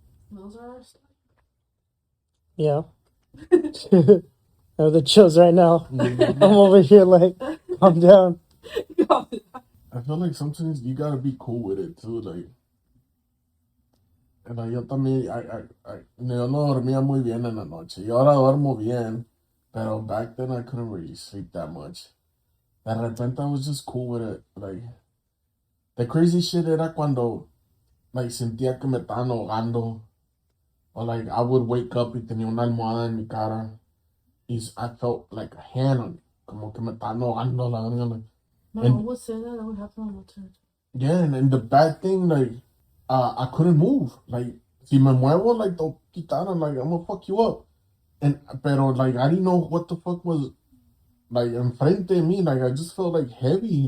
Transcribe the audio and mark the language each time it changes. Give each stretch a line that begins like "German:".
English: Those are our stories. Yeah. I have the chills right now. I'm over here like, calm down. I feel like sometimes you gotta be cool with it too, like.
Spanish: Yo también, yo no dormía muy bien en la noche. Y ahora duermo bien, pero back then I couldn't really sleep that much.
English: De repente I was just cool with it.
Spanish: Like, the crazy shit era cuando, like, sentía que me estaban ahogando.
English: Or, like, I would wake up y tenía una almohada en mi cara. Y I felt like a hand on it.
Spanish: Como que me estaban ahogando la verga.
English: My mom would say that would happen on the church. Yeah, and the bad thing, like, I couldn't move. Like, si me muevo, like, they'll quitaron, like, I'm gonna fuck you up. Pero, like, I didn't know what the fuck was, like, enfrente de me. Like, I just felt, like, heavy.